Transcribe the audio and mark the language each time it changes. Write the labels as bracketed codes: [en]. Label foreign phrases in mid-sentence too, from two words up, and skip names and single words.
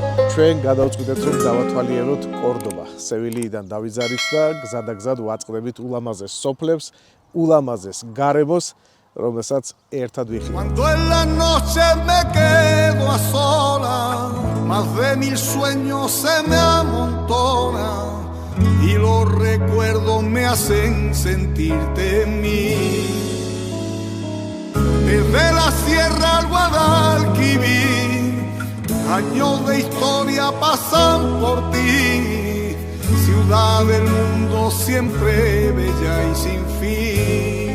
[ka] ჩვენ გადავწყვიტეთ რომ დავათვალიეროთ კორდობა. სევილიიდან დავიზარით და გზადაგზად ვაწყდებით ულამაზეს სოფლებს, ულამაზეს გარემოს, რომელსაც ერთად ვიხილავთ. [es] Cuando en la noche me quedo a solas, más de 1000 sueños se me amontonan y los recuerdos me hacen sentirte en mí. Desde la sierra al Guadalquivir, años de historia pasan por ti, ciudad del mundo siempre bella y sin fin.